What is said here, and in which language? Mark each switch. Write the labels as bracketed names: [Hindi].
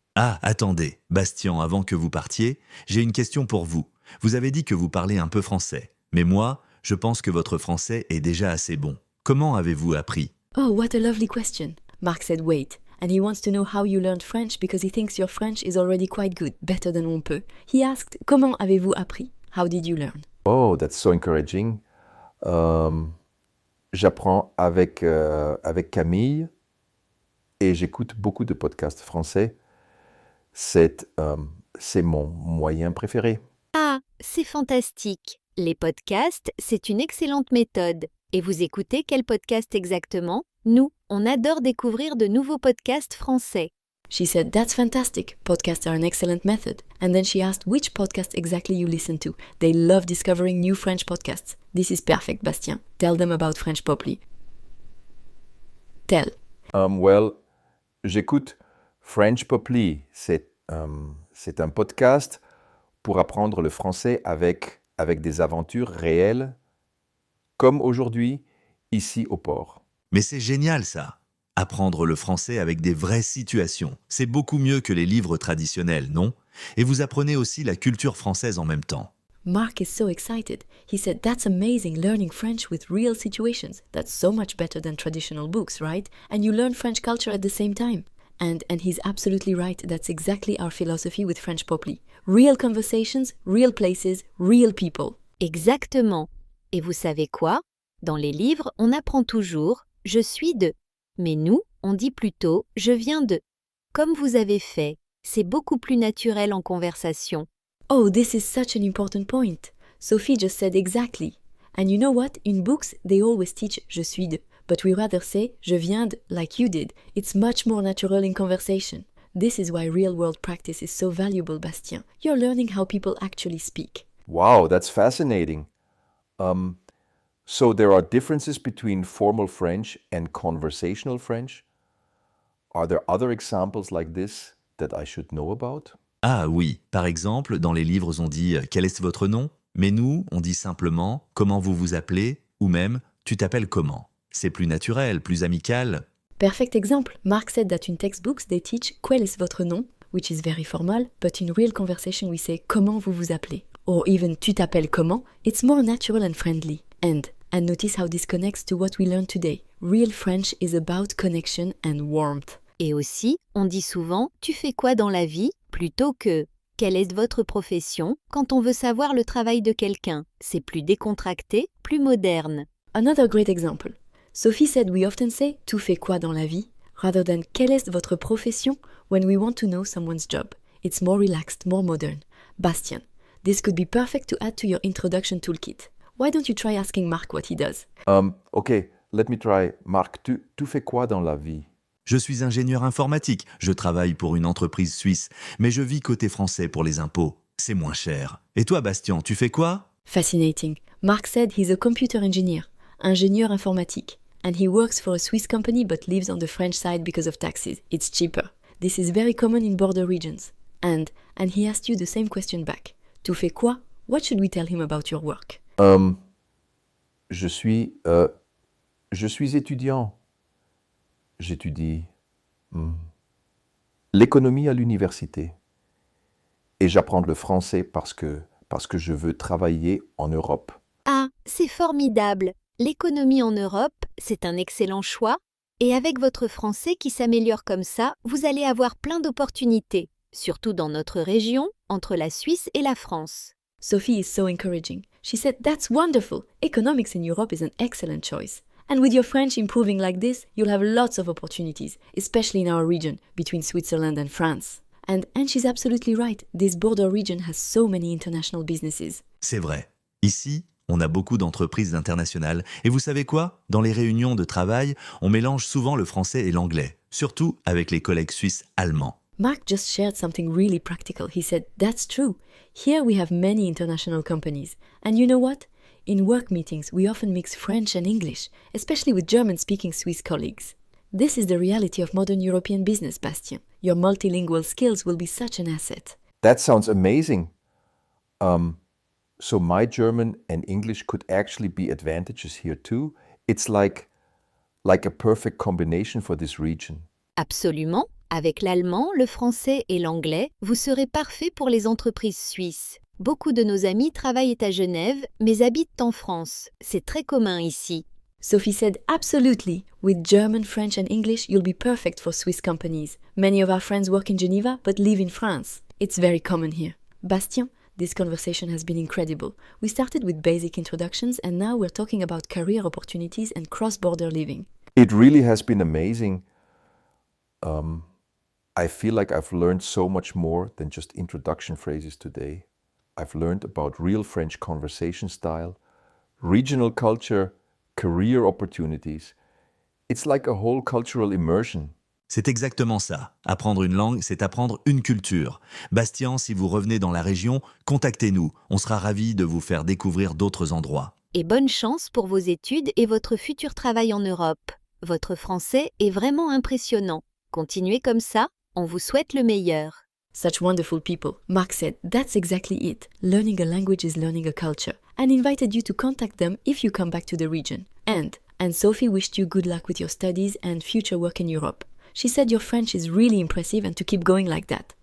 [French] Ah, attendez, Bastian, avant que vous partiez, j'ai une question pour vous. Vous avez dit que vous parlez un peu français, mais moi, je pense que votre français est déjà assez bon. Comment avez-vous appris? [English] Oh, what a lovely question. Mark said wait, and he wants to know how you learned French because he thinks your French is already quite good, better than [French] on peut. [English] He asked, [French] comment avez-vous appris? [English] How did you learn? Oh, that's so encouraging. [French] J'apprends avec Camille et j'écoute beaucoup de podcasts français. C'est mon moyen préféré. Ah, c'est fantastique! Les podcasts, c'est une excellente méthode. Et vous écoutez quel podcast exactement? Nous, on adore découvrir de nouveaux podcasts français. [English] She said, that's fantastic. Podcasts are an excellent method. And then she asked which podcast exactly you listen to. They love discovering new French podcasts. This is perfect, Bastien. Tell them about FrenchPoply. Tell. Well, [French] J'écoute FrenchPoply. C'est un podcast pour apprendre le français avec des aventures réelles, comme aujourd'hui, ici au port. Mais c'est génial ça. Apprendre le français avec des vraies situations. C'est beaucoup mieux que les livres traditionnels, non? Et vous apprenez aussi la culture française en même temps. [English] Mark is so excited. He said, "That's amazing, learning French with real situations. That's so much better than traditional books, right? And you learn French culture at the same time." And he's absolutely right. That's exactly our philosophy with FrenchPoply. Real conversations, real places, real people. [French] Exactement. Et vous savez quoi? Dans les livres, on apprend toujours « je suis de ». Mais nous, on dit plutôt « je viens de ». Comme vous avez fait, c'est beaucoup plus naturel en conversation. [English] Oh, this is such an important point. Sophie just said exactly. And you know what? In books, they always teach [French] je suis de, [English] but we rather say [French] je viens de [English] like you did. It's much more natural in conversation. This is why real-world practice is so valuable, Bastien. You're learning how people actually speak. Wow, that's fascinating. So there are differences between formal French and conversational French. Are there other examples like this that I should know about? [French] Ah oui, par exemple, dans les livres on dit « quel est votre nom ?» Mais nous, on dit simplement « comment vous vous appelez ?» ou même « tu t'appelles comment ?» C'est plus naturel, plus amical. [English] Perfect example. Mark said that in textbooks they teach [French] quel est votre nom, [English] which is very formal, but in real conversation we say [French] comment vous vous appelez. [English] Or even [French] tu t'appelles comment, [English] it's more natural and friendly. And notice how this connects to what we learned today. Real French is about connection and warmth. [French] Et aussi, on dit souvent « tu fais quoi dans la vie ?» plutôt que « quelle est votre profession ?» quand on veut savoir le travail de quelqu'un. C'est plus décontracté, plus moderne. [English] Another great example. Sophie said we often say « [French] tu fais quoi dans la vie ?» [English] rather than « [French] quelle est votre profession ?» [English] when we want to know someone's job. It's more relaxed, more modern. Bastian, this could be perfect to add to your introduction toolkit. Why don't you try asking Mark what he does? Okay, let me try. [French] Marc, tu fais quoi dans la vie? Je suis ingénieur informatique, je travaille pour une entreprise suisse, mais je vis côté français pour les impôts. C'est moins cher. Et toi, Bastian, tu fais quoi? [English] Fascinating. Mark said he's a computer engineer, [French] ingénieur informatique, [English] and he works for a Swiss company but lives on the French side because of taxes. It's cheaper. This is very common in border regions. And he asked you the same question back. [French] Tu fais quoi? [English] What should we tell him about your work? [French] Je suis étudiant. J'étudie l'économie à l'université. Et j'apprends le français parce que je veux travailler en Europe. Ah, c'est formidable! L'économie en Europe, c'est un excellent choix. Et avec votre français qui s'améliore comme ça, vous allez avoir plein d'opportunités, surtout dans notre région, entre la Suisse et la France. [English] Sophie is so encouraging. She said, "That's wonderful. Economics in Europe is an excellent choice. And with your French improving like this, you'll have lots of opportunities, especially in our region, between Switzerland and France." And she's absolutely right. This border region has so many international businesses. [French] C'est vrai. Ici, on a beaucoup d'entreprises internationales. Et vous savez quoi? Dans les réunions de travail, on mélange souvent le français et l'anglais, surtout avec les collègues suisses allemands. [English] Mark just shared something really practical. He said, "That's true. Here we have many international companies. And you know what? In work meetings, we often mix French and English, especially with German-speaking Swiss colleagues. This is the reality of modern European business, Bastien. Your multilingual skills will be such an asset." That sounds amazing. So my German and English could actually be advantages here too. It's like a perfect combination for this region. [French] Absolument. Avec l'allemand, le français et l'anglais, vous serez parfait pour les entreprises suisses. Beaucoup de nos amis travaillent à Genève, mais habitent en France. C'est très commun ici. [English] Sophie said, "Absolutely. With German, French and English, you'll be perfect for Swiss companies. Many of our friends work in Geneva but live in France. It's very common here." Bastien, this conversation has been incredible. We started with basic introductions and now we're talking about career opportunities and cross-border living. It really has been amazing. I feel like I've learned so much more than just introduction phrases today. I've learned about real French conversation style, regional culture, career opportunities. It's like a whole cultural immersion. [French] C'est exactement ça. Apprendre une langue, c'est apprendre une culture. Bastian, si vous revenez dans la région, contactez-nous. On sera ravis de vous faire découvrir d'autres endroits. Et bonne chance pour vos études et votre futur travail en Europe. Votre français est vraiment impressionnant. Continuez comme ça, on vous souhaite le meilleur. [English] Such wonderful people. Mark said, that's exactly it. Learning a language is learning a culture, and invited you to contact them if you come back to the region. And Sophie wished you good luck with your studies and future work in Europe. She said your French is really impressive and to keep going like that.